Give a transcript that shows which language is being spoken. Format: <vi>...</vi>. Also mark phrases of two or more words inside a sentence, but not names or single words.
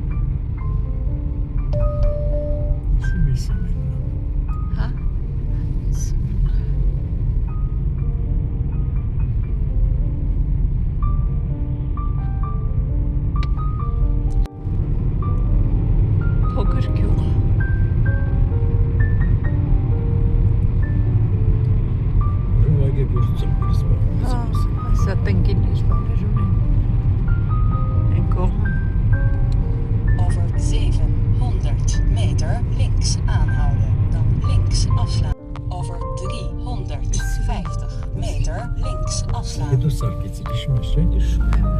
<hy>Հա։ Փոքր գյուղ։ Սա տնկիներ բաներ ունեն։ Են կողմում։</hy> <nl>Over 700 meter links aanhouden, dan links afslaan. Over 350 meter links afslaan.</nl> <hy>Հետո սարկեցի, հիշում ես, չէ՞։</hy>